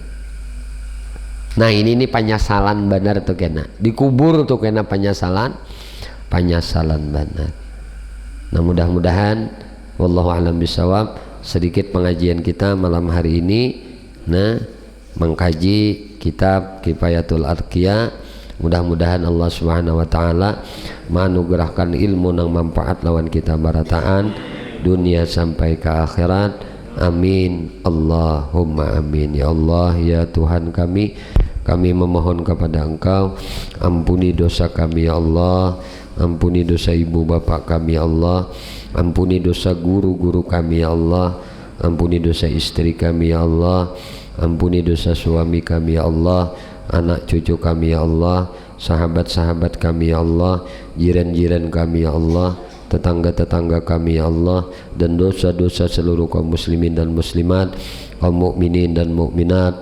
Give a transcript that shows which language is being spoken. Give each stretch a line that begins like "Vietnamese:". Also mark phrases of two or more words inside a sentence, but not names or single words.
Banjar: Nah, ini penyesalan benar tuh kena. Dikubur tuh kena penyesalan benar.
Indonesian: Nah, mudah-mudahan
Arabic: wallahu a'lam bishawab,
Indonesian: sedikit pengajian kita malam hari ini, nah, mengkaji kitab Kifayatul Adqiya. Mudah-mudahan Allah
Arabic: Subhanahu wa taala
Indonesian: menganugerahkan ilmu nang manfaat lawan kita barataan dunia sampai ke akhirat.
Arabic: Amin. Allahumma amin.
Indonesian: Ya Allah, ya Tuhan kami memohon kepada Engkau, ampuni dosa kami ya Allah, ampuni dosa ibu bapak kami ya Allah, ampuni dosa guru-guru kami ya Allah, ampuni dosa istri kami ya Allah, ampuni dosa suami kami ya Allah, anak cucu kami ya Allah, sahabat-sahabat kami ya Allah, jiran-jiran kami ya Allah, tetangga-tetangga kami ya Allah, dan dosa-dosa seluruh kaum muslimin dan muslimat, kaum mukminin dan mukminat.